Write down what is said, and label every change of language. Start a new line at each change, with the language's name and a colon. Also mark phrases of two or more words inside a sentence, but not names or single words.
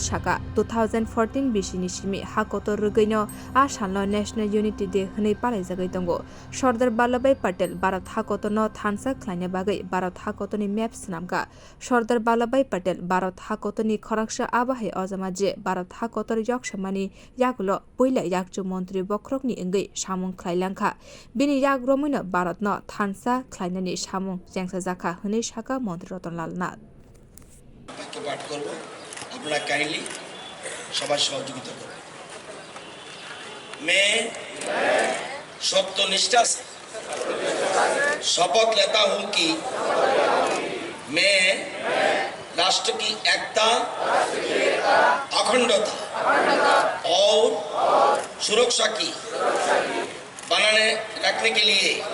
Kok Borok: Shaka 2014 bishi nishimi hakotorugeino asanlo
English: National Unity Day
Kok Borok: hwnei palaijagai tongo Sardar Vallabhbhai Patel Bharat hakoto no thansa khlaina bagai Bharat hakotoni maps namka Sardar Vallabhbhai Patel Bharat hakotoni khoraksha abahe ojama je Bharat hakotor yaksamani yagulo poila yakchu mantri bokrokni engei samung khlailangkha bini yagromoino Bharat no thansa khlainani samung jengsa jakha hwnei saka Mantri Ratanlal Nath
Bangla: পাঠ করব, আপনারা কাইন্ডলি সবাই সহযোগিতা করবেন।
Hindi: मैं सत्यनिष्ठा से शपथ लेता हूं कि मैं राष्ट्र की एकता, अखंडता और सुरक्षा की बनाने रखने के लिए